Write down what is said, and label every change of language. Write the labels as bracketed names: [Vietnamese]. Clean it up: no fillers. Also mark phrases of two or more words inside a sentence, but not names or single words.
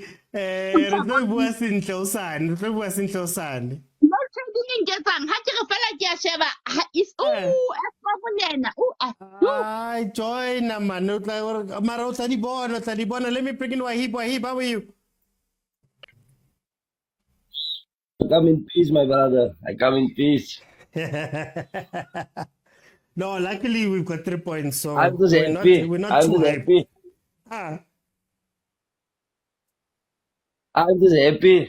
[Tswana] Re tlo bua sentle osane, re tlo bua sentle osane. [English] No trading in Japan. How do you feel like Sheba? It's Banyana. [Tswana] Ai, [English] join man. [Tswana] Mara o tla di bona. [English] Let me bring in Wahib, how are you? I come in peace, my brother. I come in peace. No, luckily we've got 3 points, so I'm just happy. we're not I'm too just hyped. happy. Ah, I'm just happy.